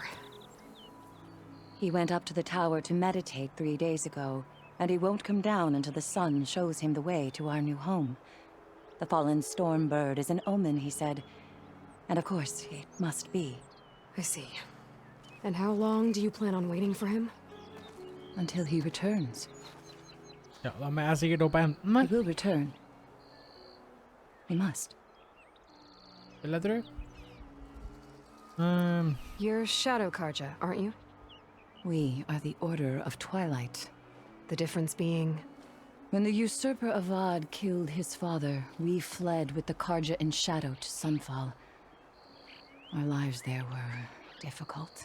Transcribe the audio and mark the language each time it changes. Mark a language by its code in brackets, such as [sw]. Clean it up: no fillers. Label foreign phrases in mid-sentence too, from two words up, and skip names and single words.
[en] He went up to the tower to meditate 3 days ago, and he won't come down until the sun shows him the way to our new home. The fallen storm bird is an omen, he said. And of course, it must be. I see. And how long do you plan on waiting for him? Until he returns. [no] Ja, da må jeg sikkert opp og hente den. [en] He will return. We must. [no] Vil jeg tro. [en] You're Shadow Karja, aren't you? We are the Order of Twilight. The difference being... When the usurper Avad killed his father, we fled with the Karja in shadow to Sunfall. Our lives there were difficult.